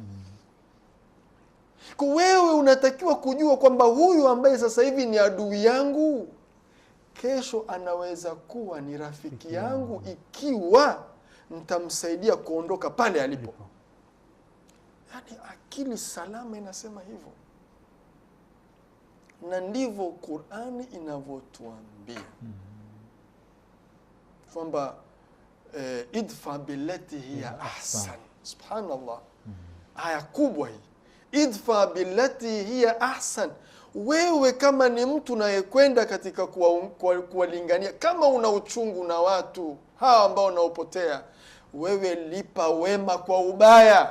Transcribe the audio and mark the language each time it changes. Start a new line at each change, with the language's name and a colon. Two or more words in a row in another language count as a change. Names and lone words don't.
Swahili: Kwa wewe unatakiwa kujua kwamba huyu ambaye sasa hivi ni adui yangu, kesho anaweza kuwa ni rafiki yangu ikiwa nitamsaidia kuondoka pale alipo. Yani akili salama inasema hivyo. Na ndivyo Qur'ani inavyotuambia. Kwamba
Arabic: ادفع بالتي هي أحسن.
Swahili: Subhanallah. Aya kubwa hii.
Arabic: ادفع بالتي هي أحسن.
Swahili: Wewe kama ni mtu unayekwenda katika kuwalingania, kama una uchungu na watu hawa ambao wanaopotea, wewe lipa wema kwa ubaya.